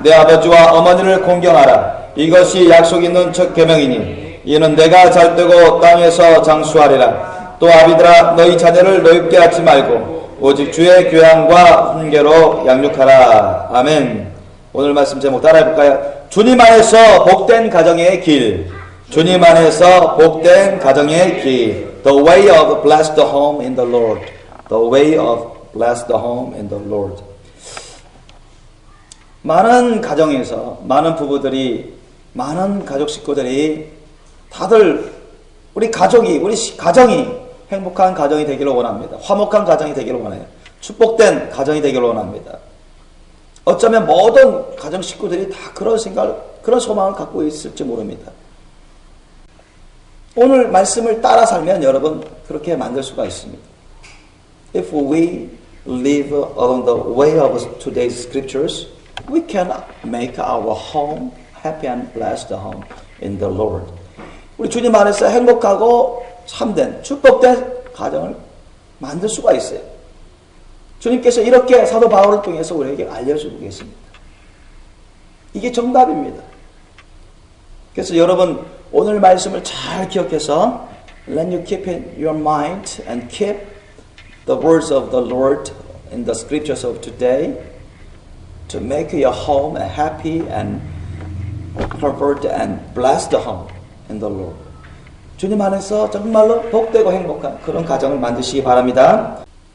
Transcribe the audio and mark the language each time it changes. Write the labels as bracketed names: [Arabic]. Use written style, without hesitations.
[Korean] 내 아버지와 어머니를 공경하라. 이것이 약속 있는 첫 계명이니 이는 내가 잘되고 땅에서 장수하리라. 또 아비들아 너희 자녀를 노엽게 하지 말고 오직 주의 교양과 훈계로 양육하라. 아멘. 오늘 말씀 제목 따라해볼까요? 주님 안에서 복된 가정의 길. 주님 안에서 복된 가정의 길. [English] The way of blessed home in the Lord. The way of blessed home in the Lord. [Korean] 많은 가정에서 많은 부부들이 많은 가족 식구들이 다들 우리 가정이 행복한 가정이 되기를 원합니다. 화목한 가정이 되기를 원해요. 축복된 가정이 되기를 원합니다. 어쩌면 모든 가정 식구들이 다 그런 생각을, 그런 소망을 갖고 있을지 모릅니다. 오늘 말씀을 따라 살면 여러분 그렇게 만들 수가 있습니다. [English] If we live along the way of today's scriptures, we can make our home happy and blessed home in the Lord. [Korean] 우리 주님 안에서 행복하고 참된 축복된 가정을 만들 수가 있어요. 주님께서 이렇게 사도 바울을 통해서 우리에게 알려주고 계십니다. 이게 정답입니다. 그래서 여러분 오늘 말씀을 잘 기억해서 [English] Let you keep in your mind and keep the words of the Lord in the scriptures of today to make your home a happy and comfort and blessed home in the Lord. [Korean] 주님 안에서 정말로 복되고 행복한 그런 가정을 만드시기 바랍니다.